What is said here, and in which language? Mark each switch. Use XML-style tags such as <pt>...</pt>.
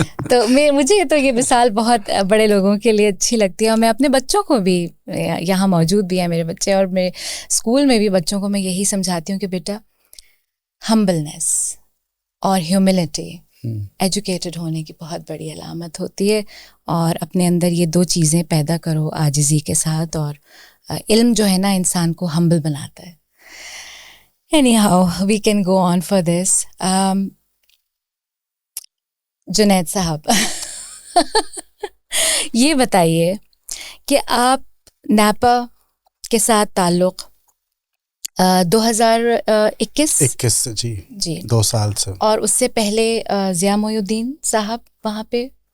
<ur>تو مجھے تو یہ مثال بہت بڑے لوگوں کے لیے اچھی لگتی ہے, اور میں اپنے بچوں کو بھی, یہاں موجود بھی ہیں میرے بچے, اور میرے اسکول میں بھی بچوں کو میں یہی سمجھاتی ہوں کہ بیٹا ہمبلنس اور ہیوملٹی ایجوکیٹڈ ہونے کی بہت بڑی علامت ہوتی ہے، اور اپنے اندر یہ دو چیزیں پیدا کرو عاجزی کے ساتھ، اور علم جو ہے نا انسان کو ہمبل بناتا ہے.</ur> <en>Anyhow, we can go on for this.</en> <ur>Junaid صاحب یہ بتائیے کہ آپ نیپا کے ساتھ تعلق 2021 جی 2 سال سے، اور اس سے پہلے ضیاء محی الدین صاحب وہاں پہ.</ur>